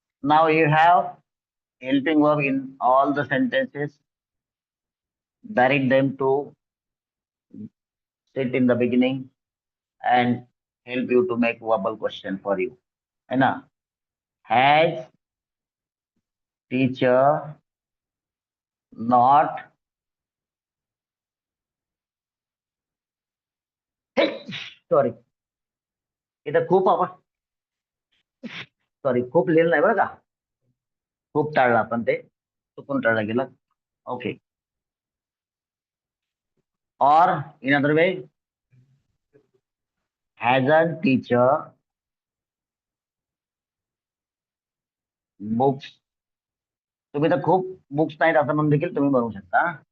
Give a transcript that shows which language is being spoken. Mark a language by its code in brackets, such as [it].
[en] Now you have helping verb in all the sentences. Direct them to sit in the beginning and help you to make verbal question for you. [hi] है ना? [en] Has teacher not, [mr] sorry, इथं खूप आपण, sorry, खूप लिहिलं नाही बरं का, खूप टाळलं आपण, ते चुकून टाळलं गेलं. [en] Okay. [mr] और [en] in other way, has a teacher books, [mr] तुम्ही तर खूप बुक्स नाहीत असं म्हणून देखील तुम्ही बनवू शकता.